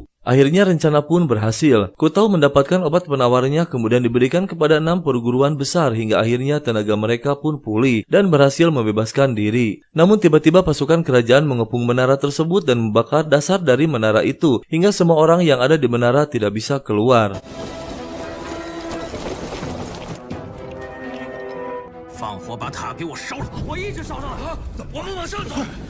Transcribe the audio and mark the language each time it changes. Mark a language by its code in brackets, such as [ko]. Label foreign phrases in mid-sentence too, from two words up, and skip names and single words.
[id] Akhirnya rencana pun berhasil. Kutao mendapatkan obat penawarnya kemudian diberikan kepada 6 perguruan besar hingga akhirnya tenaga mereka pun pulih dan berhasil membebaskan diri. Namun tiba-tiba pasukan kerajaan mengepung menara tersebut dan membakar dasar dari menara itu hingga semua orang yang ada di menara tidak bisa keluar. [zh] 放火把塔给我烧了！我一直烧上来，我们往上走。